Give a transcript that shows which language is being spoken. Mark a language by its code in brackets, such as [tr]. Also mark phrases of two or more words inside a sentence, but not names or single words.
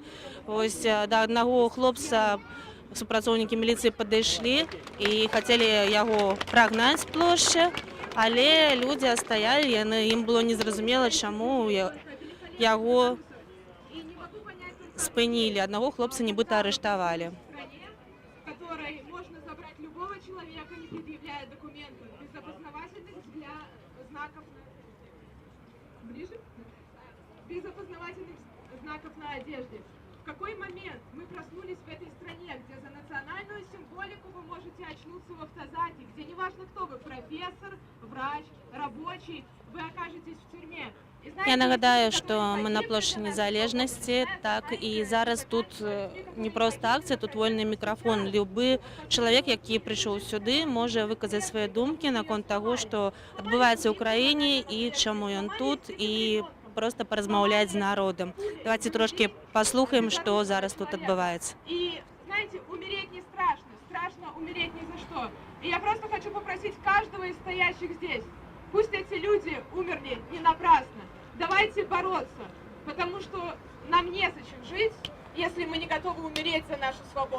[be] Вось да аднаго хлопца супрацоўнікі міліцыі падышлі і хацелі яго прагнаць з плошчы, але людзі стаялі, ім было незразумела, чаму яго спынілі. Аднаго хлопца нібыта арыштавалі. [ru] в которой можно забрать любого человека, не предъявляя документов, без опознавательных знаков ближе? Без опознавательных знаков на одежде. В какой момент мы проснулись в этой стране, где за национальную символику вы можете очнуться в автозаке, где неважно кто вы, профессор, врач, рабочий, вы окажетесь в тюрьме. [be] Я нагадаю, што мы на плошчы Незалежнасці, так і зараз тут не проста акцыя, тут вольны мікрафон. Любы чалавек, які прыйшоў сюды, можа выказаць свае думкі наконт таго, што адбываецца ў краіне і чаму ён тут, і просто паразмаўляць з народам. Давайте трошки паслухаем, што зараз тут адбываецца. [ru] И, знаете, умереть не страшно, страшно умереть ни за что. И я просто хочу попросить каждого из стоящих здесь, пусть эти люди умерли не напрасно. Давайте бороться, потому что нам незачем жить, если мы не готовы умереть за нашу свободу.